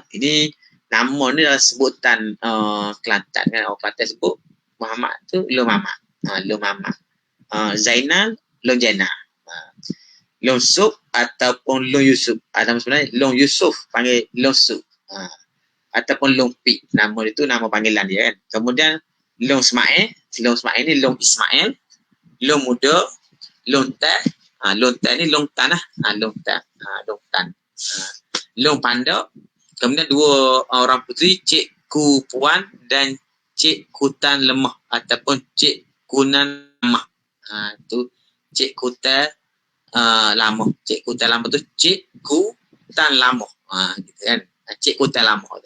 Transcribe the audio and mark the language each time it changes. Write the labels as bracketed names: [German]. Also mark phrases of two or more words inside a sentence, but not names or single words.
[Malay] Ini nama ni adalah sebutan Kelantan kan, orang Kelantan sebut Muhammad tu Long Mamat, Long Mamat, Zainal Long Jainal, Long Sup ataupun Long Yusuf, atau sebenarnya Long Yusuf panggil Long Sup, ataupun Long Pi, nama itu nama panggilan dia kan. Kemudian Long Ismail ni Long Ismail, Long Muda, Long Tan, Long Tan ni Long Tan Long Tan, Long Tan, Long Panda. Kemudian 2 orang puteri, Cik Ku Puan dan Cik Kutan Lemah ataupun Cik Kunan Lemah. Tu Cik Kutan Lama. Cik Kutan Lama tu Cik Kutan Lama. Gitu kan. Cik Kutan Lama tu.